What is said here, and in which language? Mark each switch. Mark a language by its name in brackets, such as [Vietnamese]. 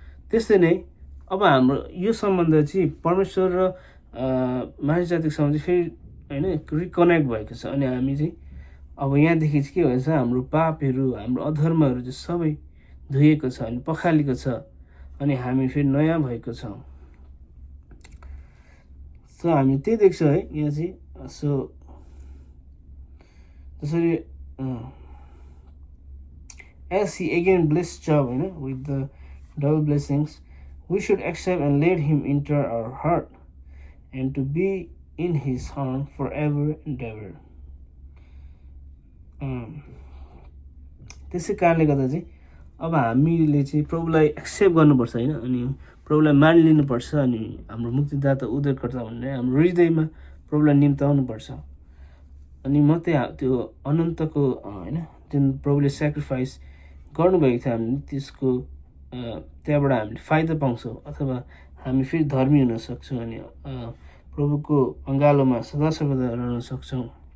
[Nepali] त्यस्तै नै अब हाम्रो यो सम्बन्ध चाहिँ परमेश्वर र मानिस जातिको सम्बन्ध फेरि होइन रिकनेक्ट भएको छ। अनि हामी चाहिँ अब यहाँदेखि चाहिँ के भएछ, हाम्रो पापहरू, हाम्रो अधर्महरू चाहिँ सबै धोइएको छ अनि पखालेको छ, अनि हामी फेरि नयाँ भएको छौँ। सो हामी त्यही देख्छौँ है यहाँ चाहिँ। सो जसरी [English] as he again blessed Job with the double blessings, we should accept and let him enter our heart and to be in his arm forever and ever. [Nepali] त्यसै कारणले गर्दा चाहिँ अब हामीले चाहिँ प्रभुलाई एक्सेप्ट गर्नुपर्छ होइन, अनि प्रभुलाई मानिलिनुपर्छ, अनि हाम्रो मुक्तिदाता उद्धारकर्ता भनेर हाम्रो हृदयमा प्रभुलाई निम्ताउनुपर्छ। अनि मात्रै त्यो अनन्तको होइन जुन प्रभुले सेक्रिफाइस गर्नुभएको थियो हामीले त्यसको त्यहाँबाट हामीले फाइदा पाउँछौँ, अथवा हामी फेरि धर्मी हुन सक्छौँ अनि प्रभुको अँगालोमा सदा सर्वदा रहन सक्छौँ।